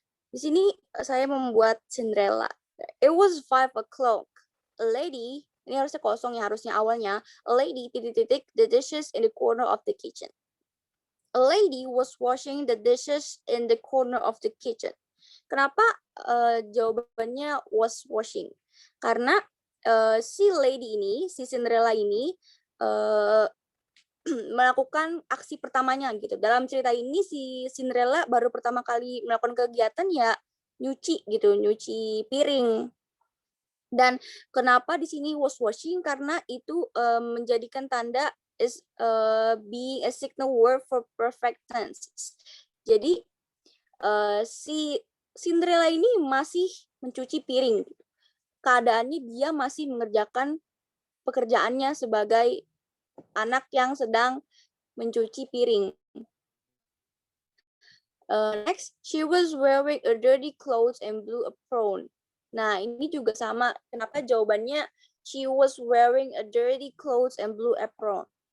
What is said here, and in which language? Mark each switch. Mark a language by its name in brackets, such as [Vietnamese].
[Indonesian] Di sini saya membuat Cinderella. [English] It was 5 o'clock. [Indonesian] A lady, ini harusnya kosong ya, harusnya awalnya. [English] A lady titik-titik the dishes in the corner of the kitchen. A lady was washing the dishes in the corner of the kitchen. [Indonesian] Kenapa jawabannya was washing? Karena si lady ini, si Cinderella ini melakukan aksi pertamanya gitu. Dalam cerita ini si Cinderella baru pertama kali melakukan kegiatan ya nyuci gitu, nyuci piring. Dan kenapa di sini was washing? Karena itu menjadikan tanda [English] is being a signal word for perfect tense. [Indonesian] Jadi si Cinderella ini masih mencuci piring. Keadaannya dia masih mengerjakan pekerjaannya sebagai anak yang sedang mencuci piring. [English] Next, she was wearing a dirty clothes and blue apron. [Indonesian] Nah, ini juga sama. Kenapa jawabannya [English] she was wearing a dirty clothes and blue apron?